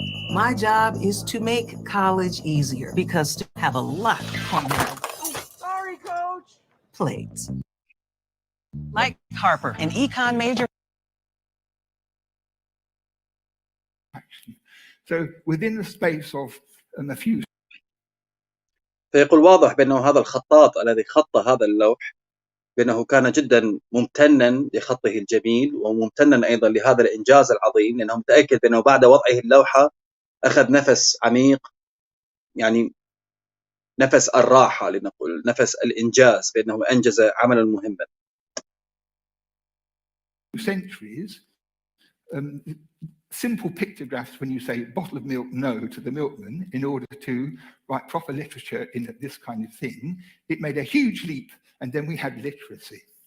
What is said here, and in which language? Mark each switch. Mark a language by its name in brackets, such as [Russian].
[English] my job is to make college easier because students have a lot on their plates. Mike Harper, an econ major. So within the space of a few. [Arabic] فيقول واضح بأنه هذا الخطاط الذي خط هذا اللوح بأنه كان جدا ممتنا لخطه الجميل، وممتنا أيضا لهذا الإنجاز العظيم، لأنه متأكد بأنه بعد وضعه اللوحة أخذ نفس عميق، يعني نفس الراحة لنقول، نفس الإنجاز، بأنه أنجز عملا مهما. [English] Centuries, simple pictographs when you say bottle of milk no to the milkman in order to write proper literature in this kind of thing, it made a huge leap, and then we had literacy.